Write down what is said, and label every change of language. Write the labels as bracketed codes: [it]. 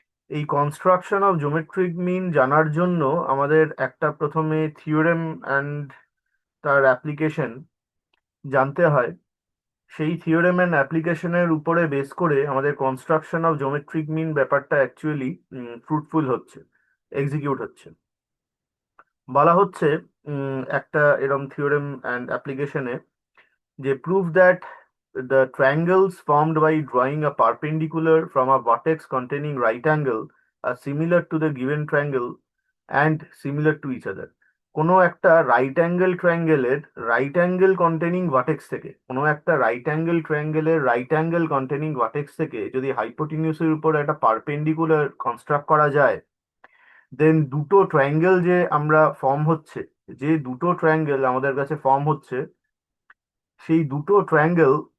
[bn] এই construction of geometric mean জানার জন্য আমাদের একটা প্রথমে থিওরেম অ্যান্ড তার অ্যাপ্লিকেশন জানতে হয়। সেই থিওরেম অ্যান্ড অ্যাপ্লিকেশনের উপরে বেস করে আমাদের কনস্ট্রাকশন অফ জিওমেট্রিক মিন ব্যাপারটা অ্যাকচুয়ালি ফ্রুটফুল হচ্ছে, এক্সিকিউট হচ্ছে। বলা হচ্ছে একটা এরম থিওরেম অ্যান্ড অ্যাপ্লিকেশনে যে [en] prove that the triangles formed by drawing a perpendicular from a vertex containing right angle are similar to the given triangle and similar to each other. [bn] কোনো একটা right angle ট্রায়াঙ্গেলের right angle containing vertex থেকে কোনো একটা right angle ট্রায়াঙ্গেলের right angle containing vertex থেকে যদি হাইপোটেনিউসের উপর একটা perpendicular construct করা যায়, দেন দুটো ট্রায়াঙ্গেল যে আমরা ফর্ম হচ্ছে, যে দুটো ট্রায়াঙ্গেল আমাদের কাছে ফর্ম হচ্ছে, সেই দুটো ট্রায়াঙ্গেল